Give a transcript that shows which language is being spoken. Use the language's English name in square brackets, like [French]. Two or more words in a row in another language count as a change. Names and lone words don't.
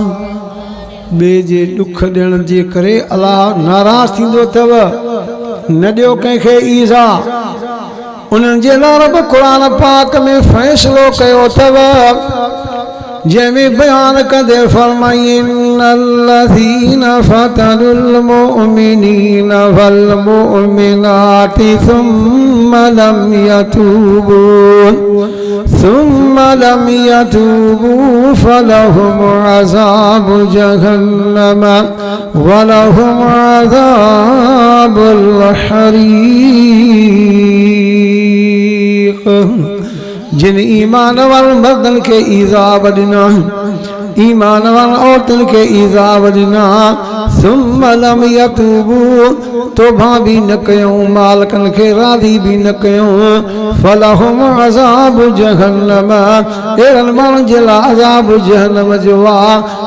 [Sindhi] ॿिए जे ॾुख ॾियण जे करे अल्लाह नाराज़ थींदो अथव। न ॾियो कंहिंखे ईज़ा। उन्हनि जे लाइ रब क़ुरान पाक में फ़ैसिलो कयो अथव जंहिंमें बयान कंदे फरमाईन [Arabic] الذين فتنوا المؤمنين والمؤمنات ثم لم يتوبوا فلهم عذاب جهنم ولهم عذاب الحريق. [Sindhi] जिन ईमान वारनि मर्दनि खे ईज़ाब ॾिना ईमान वारनि औरतुनि खे ईज़ाब ॾिना [Arabic] ثم لم يتوبوا [Sindhi] तौबा बि न कयूं मालिकनि खे राज़ी बि न कयूं [Arabic] فلهم عذاب جهنم [Sindhi] अहिड़नि माण्हुनि जे लाइ [Arabic] عذاب جهنم [Sindhi] जो आहे।